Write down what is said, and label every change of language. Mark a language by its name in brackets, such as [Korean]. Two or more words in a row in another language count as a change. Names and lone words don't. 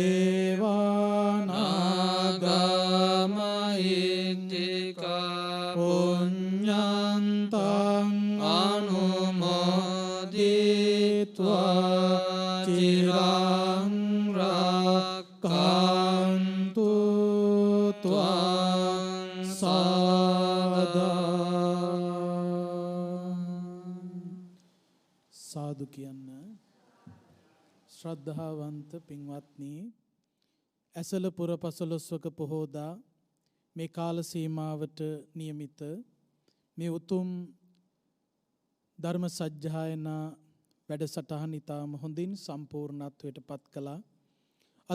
[Pali] දේවානාගා මහිද්దికා පුඤ්ඤන්තං අනුමෝදිत्वा චිරං රක්ඛන්තු ත්වං සදා [Sinhala] සාදු කියන්න. ශ්‍රද්ධාවන්ත පින්වත්නි, ඇසළ පුර පසළොස්වක පොහෝදා මේ කාල සීමාවට නියමිත මේ උතුම් ධර්ම සජ්ජායනා වැඩසටහන ඉතාම හොඳින් සම්පූර්ණත්වයට පත් කළා.